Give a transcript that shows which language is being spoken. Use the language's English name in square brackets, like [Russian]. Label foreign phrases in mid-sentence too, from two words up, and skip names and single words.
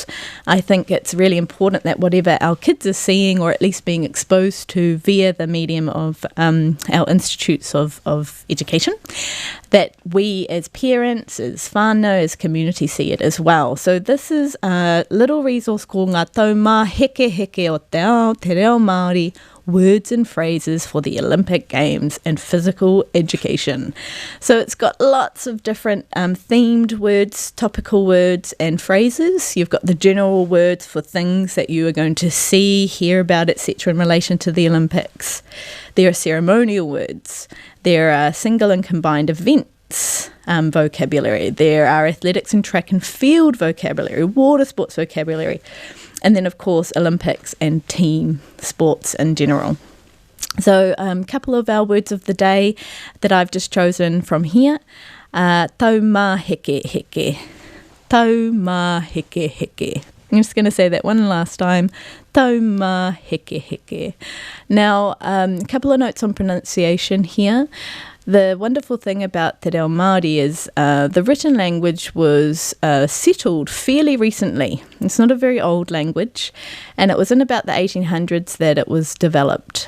[English] I think it's really important that whatever our kids are seeing or at least being exposed to via the medium of our institutes of education, that we as parents, as whānau, as community see it as well. So this is a little resource called Ngā Taumā Heke Heke o Te Ao, Te Reo Māori, Words and Phrases for the Olympic Games and Physical Education. So it's got lots of different themed words, topical words and phrases. You've got the general words for things that you are going to see, hear about, etc. in relation to the Olympics. There are ceremonial words. There are single and combined events vocabulary. There are athletics and track and field vocabulary, water sports vocabulary. And then, of course, Olympics and team sports in general. So a couple of our words of the day that I've just chosen from here. [Māori] Taumā heke heke. Taumā heke heke. [English] I'm just going to say that one last time. [Māori] Taumā heke heke. [English] Now, a couple of notes on pronunciation here. The wonderful thing about Te Reo Māori is the written language was settled fairly recently. It's not a very old language, and it was in about the 1800s that it was developed.